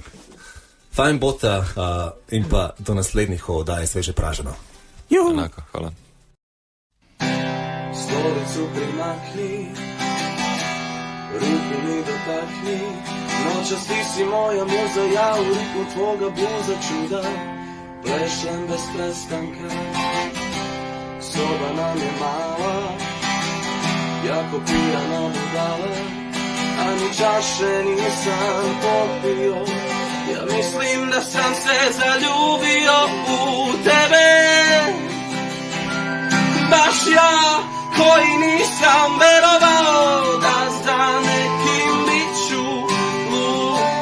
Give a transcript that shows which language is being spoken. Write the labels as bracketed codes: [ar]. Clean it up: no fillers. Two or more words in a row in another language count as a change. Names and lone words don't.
[sl] Fajn bota in pa do naslednjih oddaje Sveže praženo. Enako, hvala. [hr] Stolicu primakni, ruku mi dotakni, nočas ti si moja muza, ja v ritmu tvoga bluza čuda, plešem bez prestanka, soba nam je mala, jako pijana budala, a ni čaše nisam popio. [sr] Ja mislim da sam se zaljubio u tebe, baš ja koji nisam verovao da za nekim biću lud.